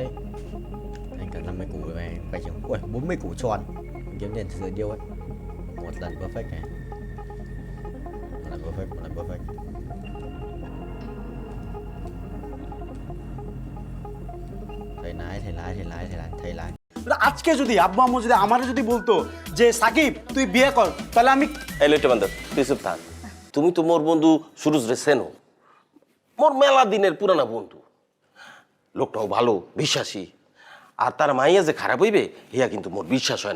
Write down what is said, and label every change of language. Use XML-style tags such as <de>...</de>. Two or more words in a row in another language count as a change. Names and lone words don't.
<vi>Anh cần 50 củ này, phải chừng. Ui, 40 củ tròn. Kiếm tiền từ điêu ấy. Một lần perfect này. Một lần perfect. Thầy lái.</vi> <bn>আজকে যদি আব্বু আম্মু যদি আমারে যদি বলতো যে সাকিব তুই বিয়ে কর তাহলে আমি এই লেটে বান্দর তুই চুপ থাক। তুমি তো মোর বন্ধু সুরজ রে চেনো, মোর মেলা দিনের পুরানা বন্ধু। লোকটাও ভালো, বিশ্বাসী। আর তার মাইয়া যে খারাপ হইবে ইয়া কিন্তু মোর বিশ্বাস হয় না।</bn>